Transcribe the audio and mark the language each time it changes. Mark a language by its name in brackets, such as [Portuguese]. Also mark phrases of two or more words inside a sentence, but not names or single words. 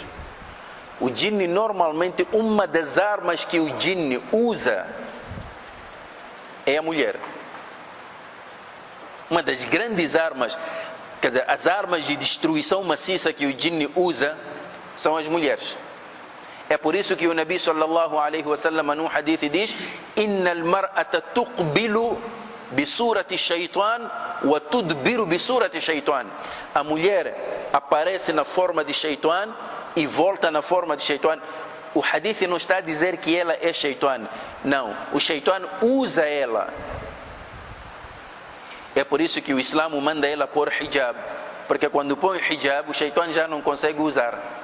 [Portuguese] O jinn, normalmente, uma das armas que o jinn usa é a mulher. Uma das grandes armas, quer dizer, as armas de destruição maciça que o jinn usa são as mulheres. É por isso que o [Arabic] النبي صلى الله عليه وسلم [Portuguese] num hadith diz: [Arabic] إن المرأة تقبل بصورة شيطان وتدبر بصورة شيطان. [Portuguese] A mulher aparece na forma de shaitan e volta na forma de shaitan. O hadith não está a dizer que ela é shaitan. Não, o shaitan usa ela. É por isso que o Islã manda ela pôr hijab, porque quando põe hijab, o shaitan já não consegue usar.